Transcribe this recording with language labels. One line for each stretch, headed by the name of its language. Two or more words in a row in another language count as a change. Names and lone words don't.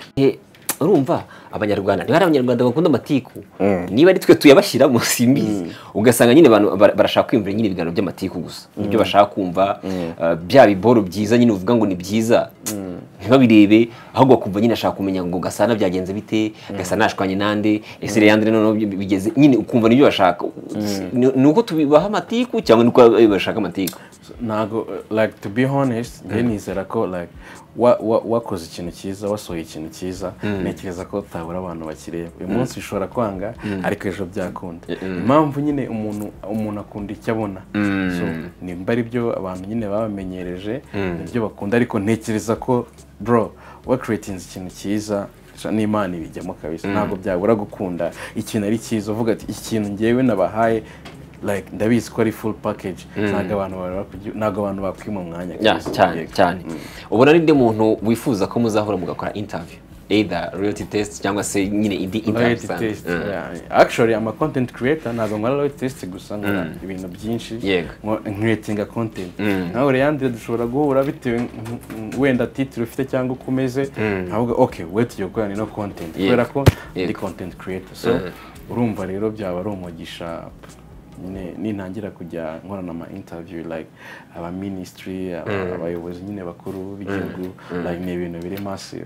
Kinyarwanda: urumva abanyarwanda niba ari abanyarwanda bakunda amatiku niba ari twe tuyabashyiramo simbizi ugasanga nyine abantu barashaka kwiyumvira nyine ibiganiro by'amatiku gusa nibyo bashaka kumva bya biboro byiza nyine uvuga ngo ni byiza ntibabirebe ahubwo bakumva nyine ashaka kumenya ngo Gasana byagenze bite Gasana ashwanye nande ese Leandre none bigeze nyine ukumva nibyo bashaka nuko tubibaha amatiku cyangwa nuko bashaka amatiku nago
English: like to be honest
Kinyarwanda: njye nizera ko like wakoze ikintu cyiza wasohoye ikintu cyiza nekereza ko tabura abantu bakireba uyu munsi bishobora kwanga ariko ejo byakunda impamvu nyine umuntu akunda icyo abona so nimba ari byo abantu nyine babamenyereje nibyo bakunda ariko ntekereza ko bro wa creating ikintu cyiza n'Imana ibijyamo kabisa ntabwo byabura gukunda ikintu ari cyiza uvuga ati ikintu ngewe nabahaye like ndabizi ko ari
English: full package
Kinyarwanda: ntago abantu bakwima umwanya cyane ubona n'indi muntu wifuza ko muzahora mugakora interview
English: either reality test
Kinyarwanda: cyangwa se nyine indi interview
English: actually I'm a content creator
Kinyarwanda: ntago nkora
English: reality test
Kinyarwanda: gusa nkora ibintu byinshi
English: creating content
Kinyarwanda: nawe Leandre dushobora guhura bitewe wenda title ufite cyangwa ukomeze ntabwo
English: okay wait
Kinyarwanda: yo gukora no content kubera ko ndi
English: content creator so
Kinyarwanda: urumva rero byaba ari umugisha nintangira kujya nkorana ama interview like aba ministry abayobozi nyine bakuru b'igihugu like ni ibintu biri massive